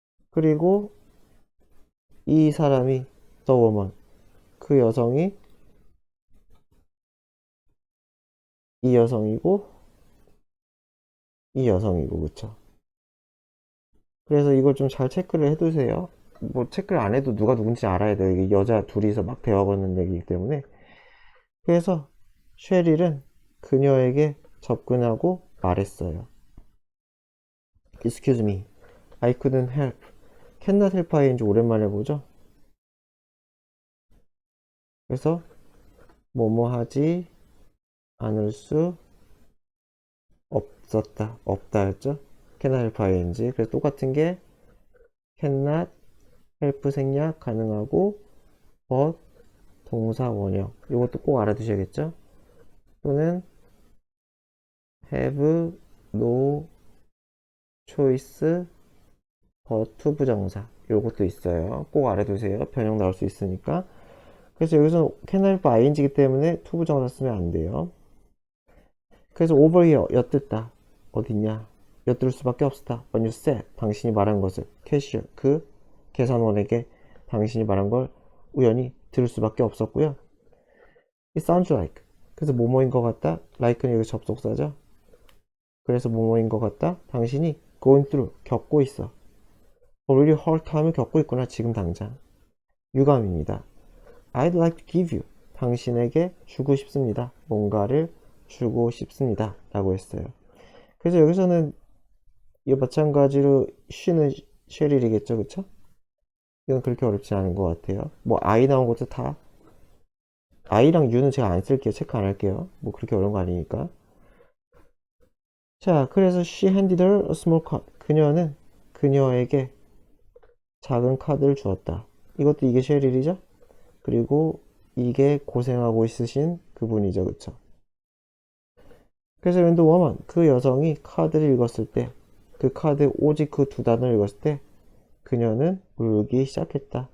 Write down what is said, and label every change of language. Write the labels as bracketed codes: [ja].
[ko] 그리고 이 사람이 [en] the woman [ko] 그 여성이 이 여성이고 이 여성이고 그쵸? 그래서 이걸 좀 잘 체크를 해두세요. 뭐 체크를 안 해도 누가 누군지 알아야 돼요. 이게 여자 둘이서 막 대화 거는 얘기이기 때문에. 그래서 쉐릴은 그녀에게 접근하고 말했어요. [en] Excuse me, I couldn't help. [ko] 캔낫 헬파이인지 오랜만에 보죠. 그래서 뭐뭐 하지 않을 수 없었다. 없다 했죠. 캔낫 헬파이인지. 그래서 똑같은 게 캔낫 헬프 생략 가능하고 but 동사 원형. 이것도 꼭 알아두셔야겠죠. 또는 [en] have no choice but [ko] 부정사. 요것도 있어요. 꼭 알아두세요. 변형 나올 수 있으니까. 그래서 여기서 can help ing이기 때문에 to 부정사 쓰면 안 돼요. 그래서 [en] over here [ko] 엿듣다 어딨냐 엿들 수밖에 없었다. [en] when you said [ko] 당신이 말한 것을 cashier 그 계산원에게 당신이 말한 걸 우연히 들을 수밖에 없었고요. [en] it sounds like [ko] 그래서 뭐뭐인 것 같다. like는 여기 접속사죠. 그래서 뭐뭐인 것 같다. 당신이 [en] going through [ko] 겪고 있어. [en] already hard time [ko] 을 겪고 있구나. 지금 당장. 유감입니다. [en] I'd like to give you [ko] 당신에게 주고 싶습니다. 뭔가를 주고 싶습니다. 라고 했어요. 그래서 여기서는 이 마찬가지로 she는 쉐릴이겠죠. 그쵸? 이건 그렇게 어렵지 않은 것 같아요. 뭐 I 나온 것도 다 I랑 U는 제가 안 쓸게요. 체크 안 할게요. 뭐 그렇게 어려운 거 아니니까. 자, 그래서 [en] she handed her a small card. [ko] 그녀는 그녀에게 작은 카드를 주었다. 이것도 이게 쉐릴이죠? 그리고 이게 고생하고 있으신 그분이죠. 그쵸? 그래서 [en] when the woman, [ko] 그 여성이 카드를 읽었을 때, 그 카드 오직 그 두 단어를 읽었을 때 그녀는 울기 시작했다.